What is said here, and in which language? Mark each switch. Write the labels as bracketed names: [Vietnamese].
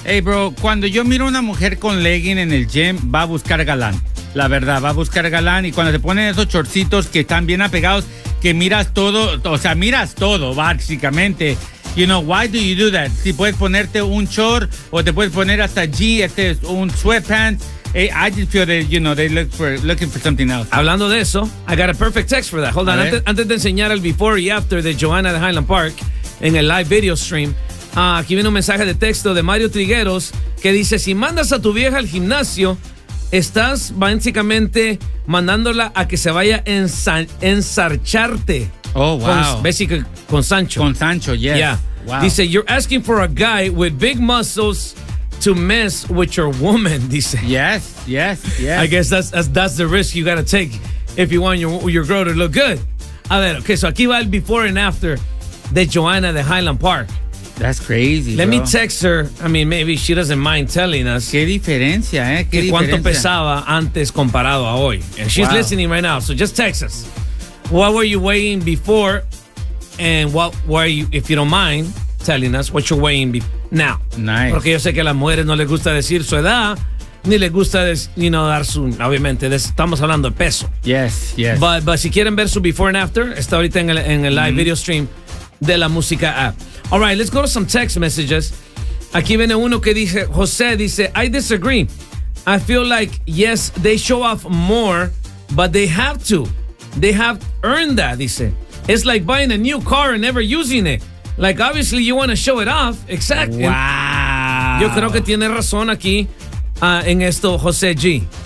[Spanish] Hey, bro, cuando yo miro a una mujer con legging en el gym, va a buscar galán. La verdad, va a buscar galán. Y cuando se ponen esos chorcitos que están bien apegados, que miras todo, o sea, miras todo, básicamente. [English] You know, why do you do that? [Spanish] Si puedes ponerte un short o te puedes poner hasta un sweatpants. [English] Hey, I just feel that, you know, they looking for something else. [Spanish] Hablando de eso, [English] I got a perfect text for that. Hold on. [Spanish] Antes de enseñar el before y after de Joanna de Highland Park en el live video stream, aquí viene un mensaje de texto de Mario Trigueros que dice, si mandas a tu vieja al gimnasio, estás básicamente mandándola a que se vaya ensarcharte. [English] Oh, wow. [Spanish] Con Sancho. Con Sancho, yes. [English] Yeah. Wow. Dice, you're asking for a guy with big muscles to mess with your woman, dice. Yes, yes, yes. I guess that's the risk you gotta take if you want your girl to look good. [Spanish] A ver, okay, so aquí va el before and after de Joanna de Highland Park. [English] That's crazy, Let me text her. I mean, maybe she doesn't mind telling us. [Spanish] Qué diferencia, ¿eh? Qué diferencia. Cuánto pesaba antes comparado a hoy. [English] And she's listening right now, so just text us. What were you weighing before? And what were you, if you don't mind telling us, what you're weighing now? Nice. [Spanish] Porque yo sé que a las mujeres no les gusta decir su edad, ni les gusta dar su, obviamente, estamos hablando de peso. [English] Yes, yes. [Spanish] But si quieren ver su before and after, está ahorita en el live video stream de la música app. [English] All right, let's go to some text messages. [Spanish] Aquí viene uno que dice, José dice, [English] I disagree. I feel like, yes, they show off more, but they have to. They have earned that, dice. It's like buying a new car and never using it. Like, obviously, you want to show it off. Exactly. Wow. [Spanish] Yo creo que tiene razón aquí en esto, José G.